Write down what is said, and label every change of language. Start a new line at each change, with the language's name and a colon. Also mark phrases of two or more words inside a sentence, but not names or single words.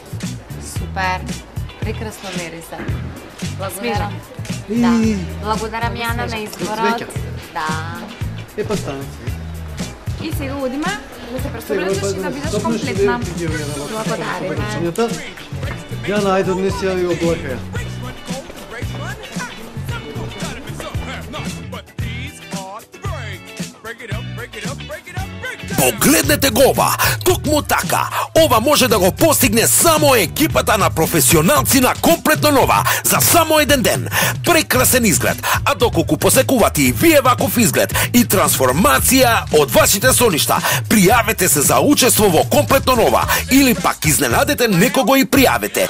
Macedonian: Супер. Прекрасно мириса. Благодарам. Да. Благодарам Јана на изборот. Да. Па стане. И сега одиме да се представиш и да бидеш комплетна. Благодариме. Јана, ајде однеси ја и облака ја.
English: Break it up, break it up, break it up.
Macedonian: Погледнете го ова, токму така. Ова може да го постигне само екипата на професионалци на Комплетно нова за само еден ден. Прекрасен изглед, а доколку посекувате и вие ваков изглед и трансформација од вашите соништа, пријавете се за учество во Комплетно нова или пак изненадете некого и пријавете.